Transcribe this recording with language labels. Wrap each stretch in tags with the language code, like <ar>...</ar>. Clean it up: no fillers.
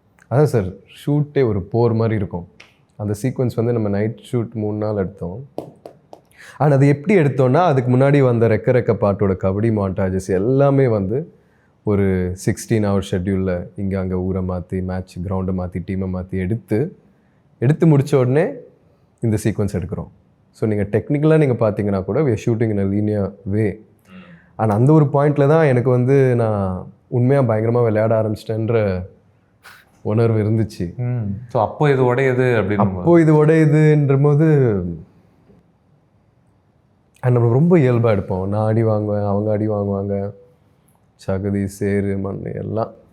<ta>அதான் சார் ஷூட்டே ஒரு போர் மாதிரி இருக்கும். அந்த சீக்வன்ஸ் வந்து நம்ம நைட் ஷூட் 3 நாள் எடுத்தோம். ஆனால் அது எப்படி எடுத்தோன்னா அதுக்கு முன்னாடி வந்த ரெக்க ரெக்க பாட்டோட கபடி மாண்டாஜஸ் எல்லாமே வந்து ஒரு 16 hour ஷெட்யூலில் இங்கே அங்கே ஊரை மாற்றி மேட்ச் கிரவுண்டை மாற்றி டீமை மாற்றி எடுத்து முடித்த உடனே இந்த சீக்வன்ஸ் எடுக்கிறோம். ஸோ நீங்கள் டெக்னிக்கலாக நீங்கள் பார்த்தீங்கன்னா கூட</ta> <en>we are shooting in a linear way.</en> <ta>ஆனால் அந்த ஒரு பாயிண்டில் தான் எனக்கு வந்து நான் உண்மையாக பயங்கரமாக விளையாட ஆரம்பிச்சிட்டேன்ற உணர்வு இருந்துச்சு. ஸோ அப்போ இது உடையுது அப்படின்னு அப்போது இது உடையுதுன்ற போது நம்ம ரொம்ப இயல்பாக எடுப்போம். நான் அடி வாங்குவேன், அவங்க அடி வாங்குவாங்க, சகதி சேரு மண் எல்லாம்.</ta>